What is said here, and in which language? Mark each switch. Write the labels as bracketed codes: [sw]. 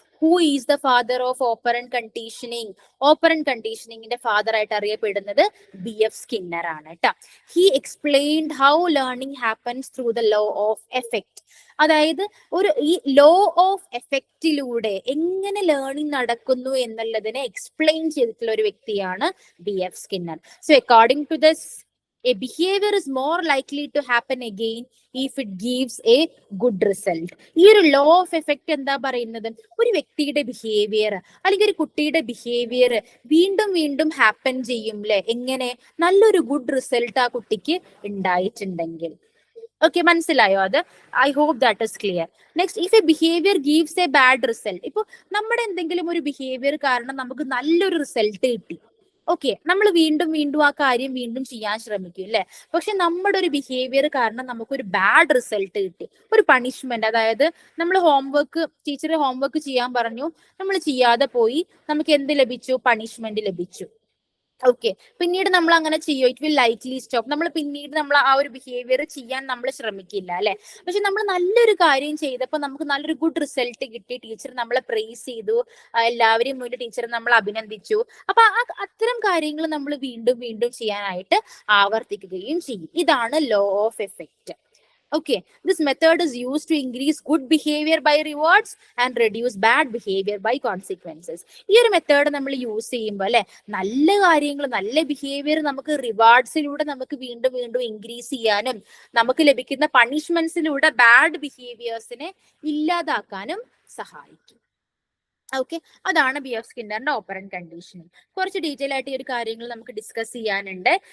[en] Who is the father of operant conditioning? [ml] Operant കണ്ടീഷനിങ്ങിന്റെ father ആയിട്ട് അറിയപ്പെടുന്നത് BF Skinner ആണ് കേട്ടോ. [en] He explained how learning happens through the law of effect. [ml] അതായത് ഈ law of എഫക്റ്റിലൂടെ എങ്ങനെ learning നടക്കുന്നു എന്നുള്ളതിനെ എക്സ്പ്ലെയിൻ ചെയ്തിട്ടുള്ള ഒരു വ്യക്തിയാണ് BF Skinner. [en] So according to this, a behavior is more likely to happen again if it gives a good result. [ml] ഈ ഒരു ലോ ഓഫ് എഫക്ട് എന്താ പറയുന്നത്, ഒരു വ്യക്തിയുടെ ബിഹേവിയർ അല്ലെങ്കിൽ ഒരു കുട്ടിയുടെ ബിഹേവിയർ വീണ്ടും ഹാപ്പൻ ചെയ്യും അല്ലെ. എങ്ങനെ? നല്ലൊരു ഗുഡ് റിസൾട്ട് ആ കുട്ടിക്ക് ഉണ്ടായിട്ടുണ്ടെങ്കിൽ. ഓക്കെ, മനസ്സിലായോ? [en] അത് I hope that is clear. Next, if a behaviour gives a bad result. [ml] ഇപ്പൊ നമ്മുടെ എന്തെങ്കിലും ഒരു ബിഹേവിയർ കാരണം നമുക്ക് നല്ലൊരു റിസൾട്ട് കിട്ടി, ഓക്കെ, നമ്മൾ വീണ്ടും ആ കാര്യം വീണ്ടും ചെയ്യാൻ ശ്രമിക്കും അല്ലെ. പക്ഷെ നമ്മുടെ ഒരു ബിഹേവിയർ കാരണം നമുക്കൊരു ബാഡ് റിസൾട്ട് കിട്ടി, ഒരു പണിഷ്മെന്റ്. അതായത് നമ്മൾ ടീച്ചർ ഹോംവർക്ക് ചെയ്യാൻ പറഞ്ഞു, നമ്മൾ ചെയ്യാതെ പോയി, നമുക്ക് എന്ത് ലഭിച്ചു? പണിഷ്മെന്റ് ലഭിച്ചു. ഓക്കെ, പിന്നീട് നമ്മൾ അങ്ങനെ ചെയ്യോ? [en] It will likely stop. [ml] നമ്മൾ ആ ഒരു ബിഹേവിയർ ചെയ്യാൻ നമ്മൾ ശ്രമിക്കില്ല അല്ലെ. പക്ഷെ നമ്മൾ നല്ലൊരു കാര്യം ചെയ്തപ്പോൾ നമുക്ക് നല്ലൊരു ഗുഡ് റിസൾട്ട് കിട്ടി, ടീച്ചർ നമ്മളെ പ്രൈസ് ചെയ്തു, എല്ലാവരെയും മുന്നിൽ ടീച്ചർ നമ്മളെ അഭിനന്ദിച്ചു. അപ്പൊ അത്തരം കാര്യങ്ങൾ നമ്മൾ വീണ്ടും ചെയ്യാനായിട്ട് ആവർത്തിക്കുകയും ചെയ്യും. ഇതാണ് law of effect. [en] Okay, this method is used to increase good behavior by rewards and reduce bad behavior by consequences. [ml] ഈ ഒരു മെത്തേഡ് നമ്മൾ യൂസ് ചെയ്യുമ്പോൾ അല്ലെ, നല്ല കാര്യങ്ങൾ, നല്ല ബിഹേവിയർ നമുക്ക് റിവാർഡ്സിലൂടെ നമുക്ക് വീണ്ടും വീണ്ടും ഇൻക്രീസ് ചെയ്യാനും നമുക്ക് ലഭിക്കുന്ന പണിഷ്മെന്റ്സിലൂടെ ബാഡ് ബിഹേവിയേഴ്സിനെ ഇല്ലാതാക്കാനും സഹായിക്കും. ഓക്കെ, അതാണ് ബിയർ സ്കിന്നറിന്റെ ഓപ്പറന്റ് കണ്ടീഷനിങ്. കുറച്ച് ഡീറ്റെയിൽ ആയിട്ട് ഈ ഒരു കാര്യങ്ങൾ നമുക്ക് ഡിസ്കസ് ചെയ്യാനുണ്ട്.